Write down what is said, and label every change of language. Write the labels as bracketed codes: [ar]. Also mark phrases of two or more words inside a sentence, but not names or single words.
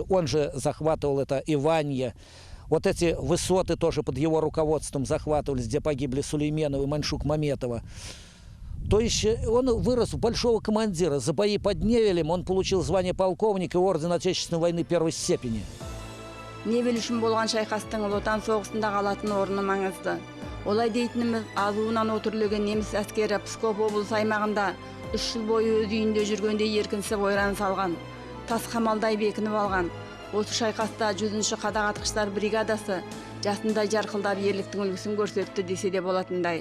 [ru] Он же захватывал это Иванье. Вот эти высоты тоже под его руководством захватывались, где погибли Сулейменов и Маншук-Маметова. То есть он вырос в большого командира. За бои под Невелем он получил звание полковника и орден Отечественной войны первой степени. [kk] Невель үшін болған шайқастың Ұлы Отан соғысында қалатын орны маңызды. Олай дейтініміз, азуынан өтірілген неміс әскері Псков облысы аймағында 3 жыл бойы өз үйінде жүргенде еркінсіп ойран салған. Тас қамалдай бекініп алған. Осы шайқаста 100-ші қадақ атқыштар бригадасы жасындай жарқылдап ерліктің үлгісін көрсетті десе де болатындай.